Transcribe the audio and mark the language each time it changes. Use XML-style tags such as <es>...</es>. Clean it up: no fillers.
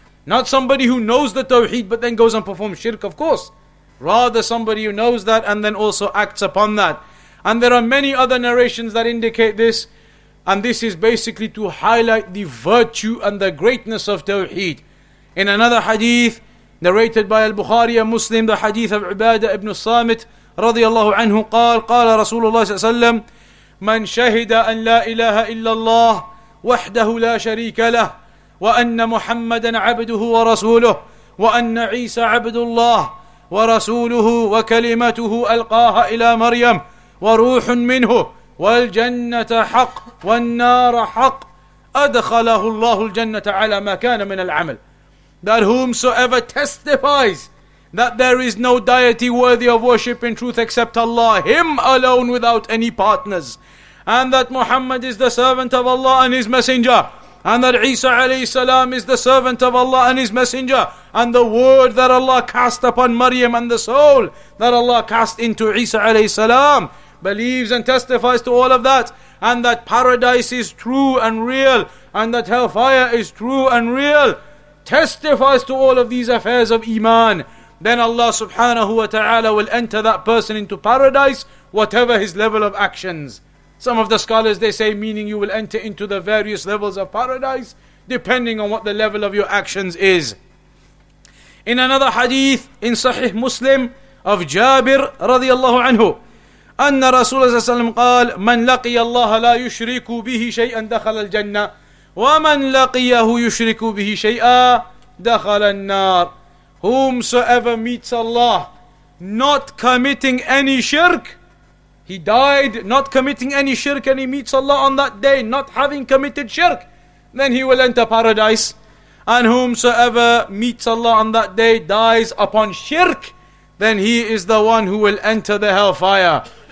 <en>Not somebody who knows the tawheed but then goes and performs shirk, of course. Rather somebody who knows that and then also acts upon that. And there are many other narrations that indicate this, and this is basically to highlight the virtue and the greatness of tawheed. In another hadith narrated by al-Bukhari and Muslim, the hadith of Ubadah ibn Samit</en> <ar>رضي الله عنه قال قال رسول الله صلى الله عليه وسلم من شهد أن لا إله إلا الله وحده لا شريك له وأن محمدا عبده ورسوله وأن عيسى عبد الله ورسوله وكلمته ألقاها إلى مريم وروح منه والجنة حق والنار حق أدخله الله الجنة على ما كان من العمل.</ar> <en>That whomsoever testifies that there is no deity worthy of worship in truth except Allah, Him alone without any partners, and that Muhammad is the servant of Allah and His messenger, and that Isa alayhi salam is the servant of Allah and His messenger, and the word that Allah cast upon Maryam and the soul that Allah cast into Isa alayhi salam, believes and testifies to all of that, and that paradise is true and real, and that hellfire is true and real, testifies to all of these affairs of Iman, then Allah subhanahu wa ta'ala will enter that person into paradise, whatever his level of actions. Some of the scholars, they say, meaning you will enter into the various levels of paradise, depending on what the level of your actions is. In another hadith, in Sahih Muslim, of Jaabir radiallahu anhu,</en> <ar>أن رسول الله صلى الله عليه وسلم قال من لقي الله لا يشرك به شيئا دخل الجنة ومن لقيه يشرك به شيئا دخل النار.</ar> <en>Whomsoever meets Allah not committing any shirk, he died not committing any shirk, and he meets Allah on that day not having committed shirk, then he will enter paradise. And whomsoever meets Allah on that day dies upon shirk, then he is the one who will enter the hellfire.</en>